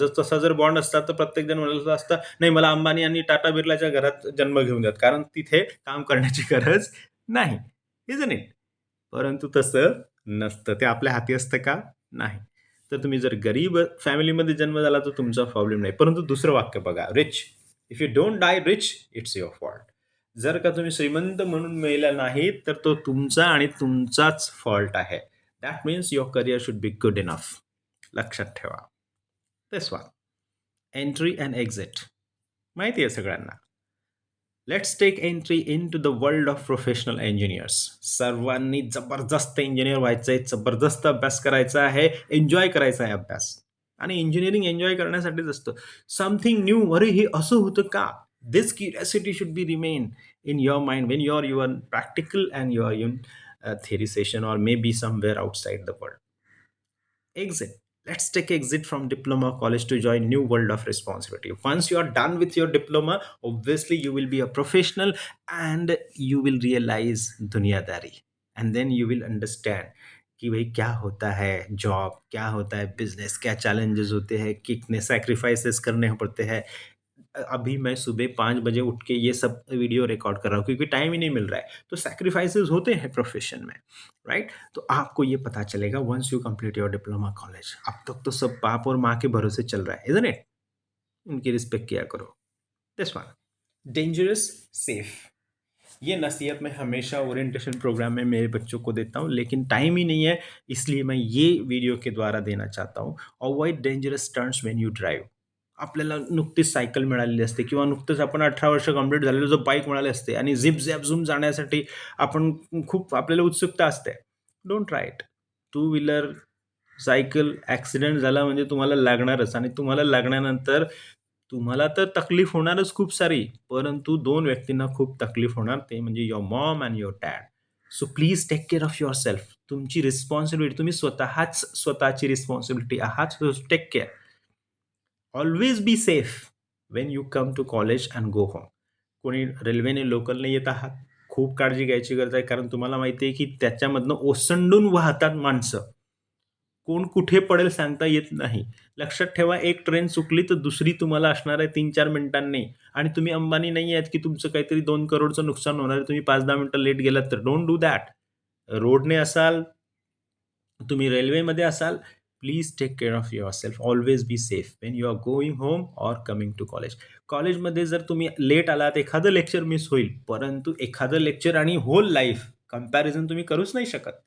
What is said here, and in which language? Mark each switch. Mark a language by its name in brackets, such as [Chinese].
[Marathi] जर तसा जर बॉन्ड असता, तर प्रत्येक जण म्हणालं असतं, "नाही, मला अंबानी आणि टाटा बिर्लाच्या घरात जन्म घेऊन द्यात." कारण तिथे काम करण्याची गरज नाही. [English] Isn't it? [Marathi] परंतु तसं नसतं. ते आपल्या हाती असतं का? नाही. तर तुम्ही जर गरीब फॅमिलीमध्ये जन्म झाला तर तुमचा प्रॉब्लेम नाही. परंतु दुसरं वाक्य बघा, rich. [English] If you don't die rich, it's your fault. [Marathi] जर का तुम्ही श्रीमंत म्हणून मेला नाहीत, तर तो तुमचा आणि तुमचाच फॉल्ट आहे. [English] That means your career should be good enough. [Marathi] लक्षात ठेवा. [English] This one. Entry and exit. [Marathi] माहिती आहे सगळ्यांना. [English] Let's take entry into the world of professional engineers. [Marathi] सर्वांनी जबरदस्त इंजिनियर व्हायचं आहे, जबरदस्त अभ्यास करायचा आहे, एन्जॉय करायचा आहे अभ्यास. आणि इंजिनिअरिंग एन्जॉय करण्यासाठीच असतं. [English] something new, [Marathi] अरे हे असं होतं का? [English] This curiosity should be remain in your mind when you are practical and you are in a theory session or maybe somewhere outside the world. Exit. Let's take exit from diploma college to join new world of responsibility. Once you are done with your diploma, obviously you will be a professional and you will realize दुनियादारी. And then you will understand [Hindi] कि भाई क्या होता है job, क्या होता है business, क्या चैलेंजेस होते हैं, कितने सैक्रिफाइसेस करने पड़ते हैं. अभी मैं सुबह 5 बजे उठ के ये सब वीडियो रिकॉर्ड कर रहा हूँ क्योंकि टाइम ही नहीं मिल रहा है. तो सैक्रिफाइसेस होते हैं प्रोफेशन में, राइट? तो आपको ये पता चलेगा [English] Once you complete your diploma college. [Hindi] अब तक तो सब बाप और माँ के भरोसे चल रहा है, इज़न्ट इट? उनकी रिस्पेक्ट किया करो. [English] This one. [Hindi] Dangerous, safe. ये नसीहत मैं हमेशा ओरिएंटेशन प्रोग्राम में मेरे बच्चों को देता हूँ, लेकिन टाइम ही नहीं है, इसलिए मैं ये वीडियो के द्वारा देना चाहता हूँ. [English] Avoid dangerous turns when you drive. [Marathi] आपल्याला नुकतीच सायकल मिळालेली असते किंवा नुकतंच आपण 18 वर्ष कंप्लीट झालेलं जो बाईक मिळाली असते आणि झिप झॅप झूम जाण्यासाठी आपण खूप आपल्याला उत्सुकता असते. [English] Don't try it. [Marathi] Two wheeler, cycle accident झाला म्हणजे तुम्हाला लागणारच आणि तुम्हाला लागल्यानंतर तुम्हाला तर तकलीफ होणारच खूप सारी, परंतु 2 व्यक्तींना खूप तकलीफ होणार, ते म्हणजे [English] Your mom and your dad. So please take care of yourself. [Marathi] तुमची रिस्पॉन्सिबिलिटी, तुम्ही स्वतःची रिस्पॉन्सिबिलिटी आहात. [English] So take care. Always be safe when you come to college and go home. [Marathi] कोणी रेल्वेने लोकलने येत आहात, खूप काळजी घ्यायची गरज आहे, कारण तुम्हाला माहिती आहे की त्याच्यामधनं ओसंडून वाहतात माणसं. कोण कुठे पडेल सांगता येत नाही. लक्षात ठेवा, एक ट्रेन चुकली तर दुसरी तुम्हाला असणार आहे 3-4 मिनिटांनी. आणि तुम्ही अंबानी नाही आहेत की तुमचं काहीतरी 2 करोडचं नुकसान होणार आहे. तुम्ही 5-10 मिनिटं लेट गेलात तर. [English] Don't do that. [Marathi] रोडने असाल, तुम्ही रेल्वेमध्ये असाल, [English] Please take care of yourself. Always be safe when you are going home or coming to college. [Marathi] कॉलेजमध्ये जर तुम्ही लेट आलात, एखादं लेक्चर मिस होईल, परंतु एखादं लेक्चर आणि होल लाईफ कंपॅरिझन तुम्ही करूच नाही शकत.